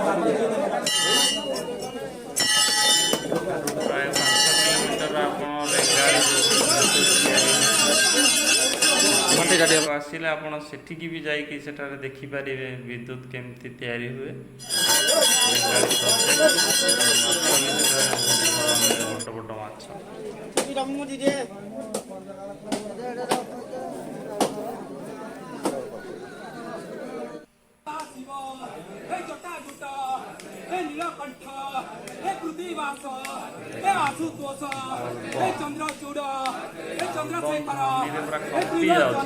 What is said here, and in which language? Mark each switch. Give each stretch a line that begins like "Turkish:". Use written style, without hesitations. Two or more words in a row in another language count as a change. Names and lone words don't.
Odia: ପ୍ରାୟ 5 କିଲୋମିଟର ଆପଣ ରେଙ୍ଗାଲି ଆସିଲେ ଆପଣ ସେଠିକି ବି ଯାଇକି ସେଠାରେ ଦେଖିପାରିବେ ବିଦ୍ୟୁତ କେମିତି ତିଆରି ହୁଏ। ରେଙ୍ଗାଲି ବଡ଼ ବଡ଼ ମାଛ।
Sanskrit: नीलकंठ हे पृथ्वीवास हे आशुतोष हे चंद्रचूड़ हे चंद्रशेखर हे त्रिलोचन